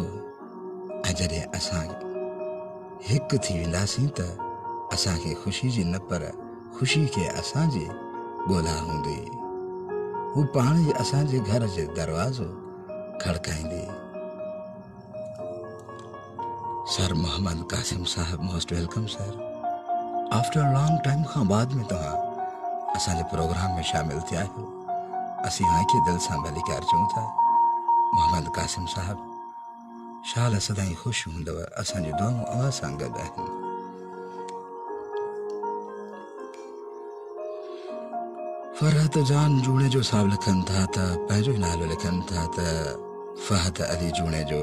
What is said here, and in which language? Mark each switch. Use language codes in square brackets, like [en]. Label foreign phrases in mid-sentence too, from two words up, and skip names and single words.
[sd] ऐं जॾहिं असां हिकु थी वेंदासीं त असांखे ख़ुशी जी न पर ख़ुशी खे असांजे ॻोल्हा हूंदी। हू पाण ई असांजे घर जो दरवाज़ो खड़काईंदी। सर मोहम्मद कासिम साहब, [en] Most welcome sir. after long time [sd] खां बाद में तव्हां असांजे प्रोग्राम में शामिल थिया आहियो। असीं तव्हांखे दिलि सां भलीकार चऊं था। मोहम्मद कासिम साहब, शाल सदाईं ख़ुशि हूंदव। असांजी दुआऊं अव्हां सां गॾु आहिनि। फरहत जान जूणे जो साहब लिखनि था त पंहिंजो ई नालो लिखनि था त फहद अली जूणे जो।